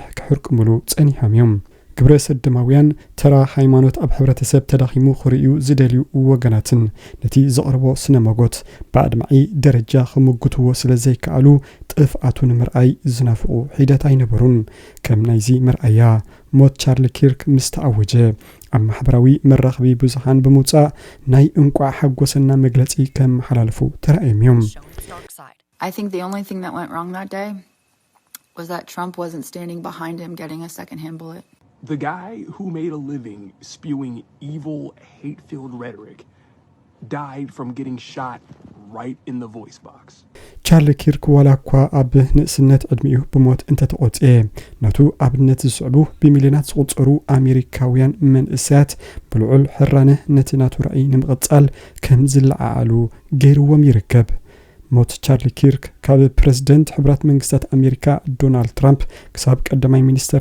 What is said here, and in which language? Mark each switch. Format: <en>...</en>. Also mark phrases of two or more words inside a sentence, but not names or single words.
<ti>ክሕርቅምሉ ጸኒሖም እዮም። ግብረ ሰድማውያን ተራ ሃይማኖት ኣብ ሕብረተሰብ ተዳኺሙ ክርእዩ ዝደልዩ ወገናትን ነቲ ዘቕርቦ ስነ መጎት ብኣድማዒ ደረጃ ክምግትዎ ስለ ዘይከኣሉ ጥፍኣቱን ምርኣይ ዝናፍቑ ሒደት ኣይነበሩን። ከም ናይዚ ምርኣያ ሞት ቻርሊ ኪርክ ምስ ተኣወጀ ኣብ ማሕበራዊ መራኸቢ ብዙሓን ብምውጻእ ናይ እንቋዕ ሓጎስና መግለጺ ከም መሓላለፉ ተራእዮም እዮም።</ti> <en>I think the only thing that went wrong that day was that Trump wasn't standing behind him getting a second-hand bullet. The guy who made a living spewing evil, hate-filled rhetoric died from getting shot right in the voice box.</en> <ti>ቻርሊ ኪርክ ዋላ እኳ ኣብ ንእስነት ዕድሚኡ ብሞት እንተተቖጽየ ናቱ ኣብነት ዝስዕቡ ብሚልዮናት ዝቑጸሩ ኣሜሪካውያን መንእሰያት ብልዑል ሕራነ ነቲ ናቱ ራእይ ንምቕጻል ከም ዝለዓዓሉ ገይርዎም ይርከብ። ሞት ቻርሊ ኪርክ ካብ ፕሬዝደንት ሕቡራት መንግስታት ኣሜሪካ ዶናልድ ትራምፕ ክሳብ ቀዳማይ ሚኒስተር</ti>